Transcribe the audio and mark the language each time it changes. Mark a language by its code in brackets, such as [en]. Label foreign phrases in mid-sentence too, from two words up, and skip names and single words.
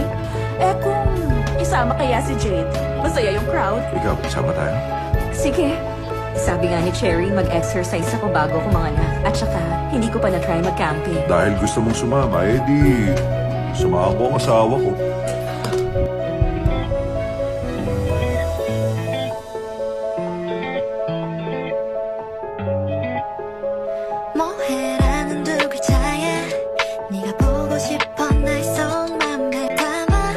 [tl] Eh kung isama kaya si Jade, masaya yung crowd. Ikaw, sama tayo. Sige. Sabi nga ni Cherry, mag-exercise ako bago kumanganak. At saka, hindi ko pa na-try mag-camping. Dahil gusto mong sumama, edi sumama ko ang asawa ko. [ko] 뭐해라는 두 글자에 네가 보고 싶어 날 속맘을 담아